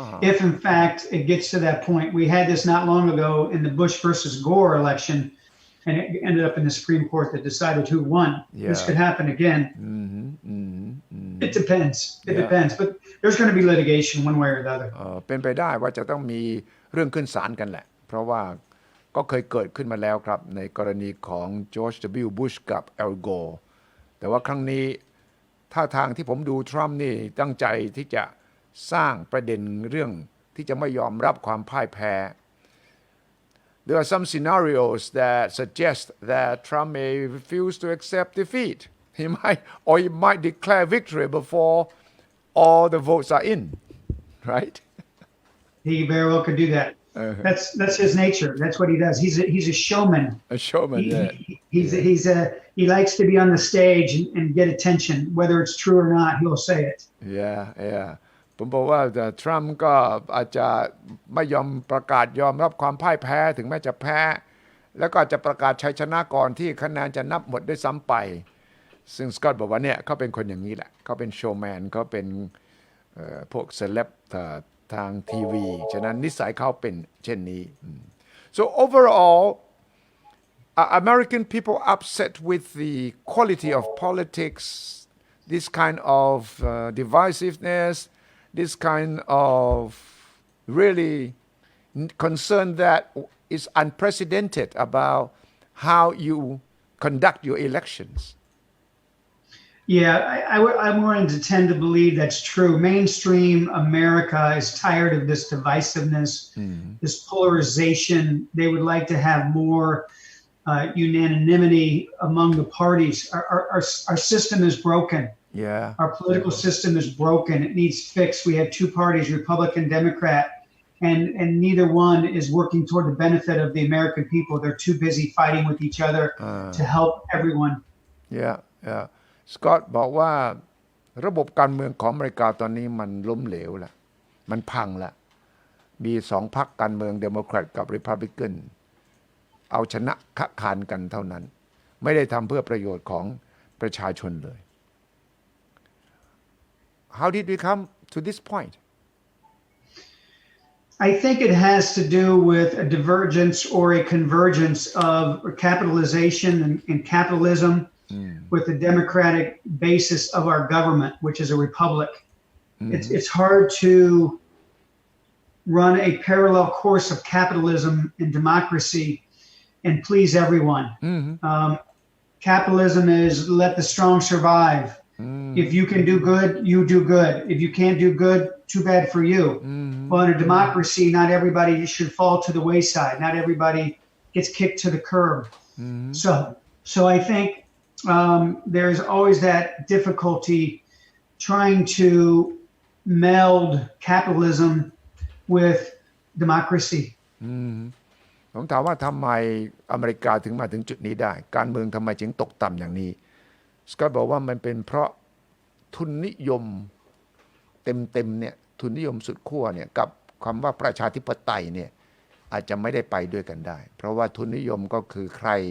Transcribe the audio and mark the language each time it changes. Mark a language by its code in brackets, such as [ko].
[en] If in fact it gets to that point. We had this not long ago in the Bush versus Gore election, and it ended up in the Supreme Court that decided who won. This could happen again. It depends. But there's going to be litigation one way or the other. [th] เป็นไปได้ว่าจะต้องมีเรื่องขึ้นศาลกันแหละเพราะว่าก็เคยเกิดขึ้นมาแล้วครับในกรณีของ George W. Bush กับ Al Gore แต่ว่าครั้งนี้ท่าทางที่ผมดูทรัมป์นี่ตั้งใจที่จะสร้างประเด็นเรื่องที่จะไม่ยอมรับความพ่ายแพ้ [en] There are some scenarios that suggest that Trump may refuse to accept defeat. He might declare victory before all the votes are in, right? He very well could do that. That's his nature. That's what he does. He's a showman. A showman, yeah. He likes to be on the stage and get attention, whether it's true or not. He'll say it. [th] Yeah ผมบอกว่าแต่ทรัมป์ก็อาจจะไม่ยอมประกาศยอมรับความพ่ายแพ้ถึงแม้จะแพ้แล้วก็จะประกาศชัยชนะก่อนที่คะแนนจะนับหมดด้วยซ้ำไปซึ่งสกอตบอกว่าเนี่ยเขาเป็นคนอย่างนี้แหละเขาเป็นโชว์แมนเขาเป็น พวกเซเลบทางทีวีฉะนั้นนิสัยเขาเป็นเช่นนี้ [en] so overall are American people upset with the quality of politics this kind of divisiveness this kind of really concern that is unprecedented about how you conduct your elections Yeah, I'm willing to tend to believe that's true. Mainstream America is tired of this divisiveness, this polarization. They would like to have more unanimity among the parties. Our system is broken. Yeah. Our political system is broken. It needs fixed. We have two parties, Republican, Democrat, and neither one is working toward the benefit of the American people. They're too busy fighting with each other to help everyone. Yeah. [th] สกอตบอกว่าระบบการเมืองของอเมริกาตอนนี้มันล้มเหลวแล้วมันพังแล้วมีสองพรรคการเมืองเดโมแครตกับริพับลิกันเอาชนะคะคานกันเท่านั้นไม่ได้ทำเพื่อประโยชน์ของประชาชนเลย [en] How did we come to this point? I think it has to do with a divergence or a convergence of capitalization and capitalism with the democratic basis of our government, which is a republic. It's hard to run a parallel course of capitalism and democracy and please everyone. Capitalism is let the strong survive. If you can do good, you do good. If you can't do good, too bad for you. But in a democracy, not everybody should fall to the wayside. Not everybody gets kicked to the curb. So I think there's always that difficulty trying to meld capitalism with democracy. [th] ผมถามว่าทำไมอเมริกาถึงมาถึงจุดนี้ได้การเมืองทำไมจึงตกต่ำอย่างนี้สกอตบอกว่ามันเป็นเพราะทุนนิยมเต็มเนี่ยทุนนิยมสุดขั้วเนี่ยกับคำว่าประชาธิปไตยเนี่ยอาจจะไม่ได้ไปด้วยกันได้เพราะว่าทุนนิยมก็คือใคร